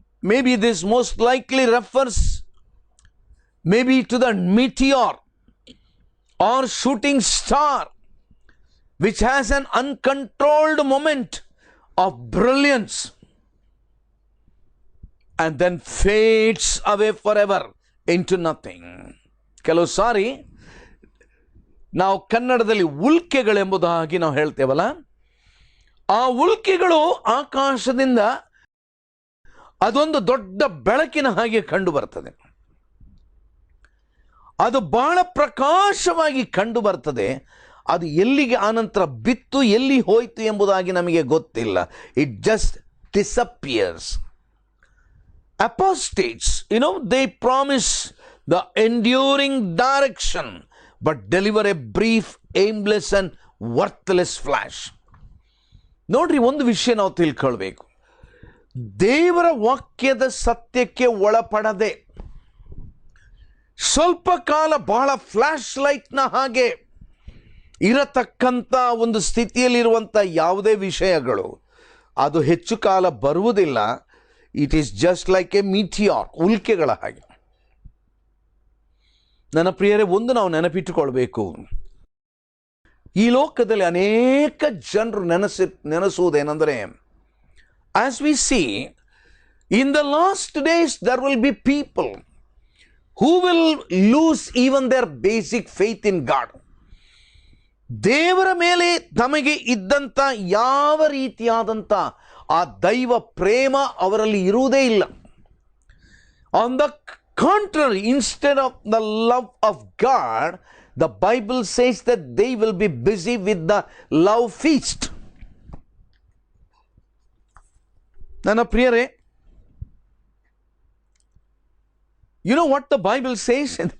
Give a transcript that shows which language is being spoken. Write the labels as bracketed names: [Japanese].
[English] Maybe this most likely refers maybe to the meteor or shooting star, which has an uncontrolled moment of brilliance and then fades away forever into nothing. [Kannada] ಕೆಲವು ಸಾರಿ ನಾವು ಕನ್ನಡದಲ್ಲಿ ಉಲ್ಕೆಗಳೆಂಬುದಾಗಿ ನಾವು ಹೇಳ್ತೇವಲ್ಲ, ಆ ಉಲ್ಕೆಗಳು ಆಕಾಶದಿಂದ ಅದೊಂದು ದೊಡ್ಡ ಬೆಳಕಿನ ಹಾಗೆ ಕಂಡು ಬರ್ತದೆ. ಅದು ಬಹಳ ಪ್ರಕಾಶವಾಗಿ ಕಂಡು ಬರ್ತದೆ. ಅದು ಎಲ್ಲಿಗೆ ಆನಂತರ ಬಿತ್ತು, ಎಲ್ಲಿ ಹೋಯಿತು ಎಂಬುದಾಗಿ ನಮಗೆ ಗೊತ್ತಿಲ್ಲ. [English] It just disappears. Apostates, they promise the enduring direction but deliver a brief, aimless and worthless flash. [Kannada] ನೋಡ್ರಿ, ಒಂದು ವಿಷಯ ನಾವು ತಿಳ್ಕೊಳ್ಬೇಕು. ದೇವರ ವಾಕ್ಯದ ಸತ್ಯಕ್ಕೆ ಒಳಪಡದೆ ಸ್ವಲ್ಪ ಕಾಲ ಬಹಳ ಫ್ಲಾಶ್ ಲೈಟ್ನ ಹಾಗೆ ಇರತಕ್ಕಂಥ ಒಂದು ಸ್ಥಿತಿಯಲ್ಲಿರುವಂಥ ಯಾವುದೇ ವಿಷಯಗಳು ಅದು ಹೆಚ್ಚು ಕಾಲ ಬರುವುದಿಲ್ಲ. [English] it is just like a meteor, [Kannada] ಉಲ್ಕೆಗಳ ಹಾಗೆ. ನನ್ನ ಪ್ರಿಯರೇ, ಒಂದು ನಾವು ನೆನಪಿಟ್ಟುಕೊಳ್ಬೇಕು, ಈ ಲೋಕದಲ್ಲಿ ಅನೇಕ ಜನರು ನೆನೆಸುವುದೇನೆಂದರೆ, [English] as we see in the last days there will be people who will lose even their basic faith in God. [Kannada] ದೇವರ ಮೇಲೆ ತಮಗೆ ಇದ್ದಂಥ ಯಾವ ರೀತಿಯಾದಂಥ ಆ ದೈವ ಪ್ರೇಮ ಅವರಲ್ಲಿ ಇರುವುದೇ ಇಲ್ಲ. [English] On the contrary, instead of the love of God, the Bible says that they will be busy with the love feast. [Kannada] ನನ್ನ ಪ್ರಿಯರೇ, [English] you know what the Bible says?